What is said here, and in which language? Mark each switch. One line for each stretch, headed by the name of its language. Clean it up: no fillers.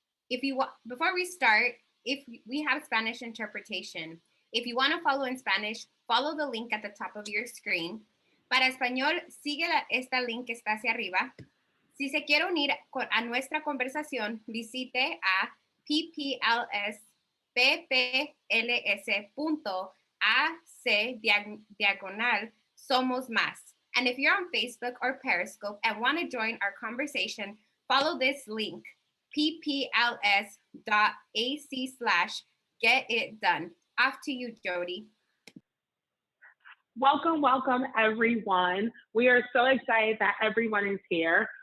English: Before we start, if we have Spanish interpretation, if you want to follow in Spanish, follow the link at the top of your screen.
Spanish: Para español, sigue esta link que está hacia arriba. Si se quiere unir a nuestra conversación, visite a ppls.ac/somos más.
English: And if you're on Facebook or Periscope and want to join our conversation, follow this link, ppls.ac/getitdone. Off to you, Jody. Welcome, welcome, everyone. We are so excited that everyone is here.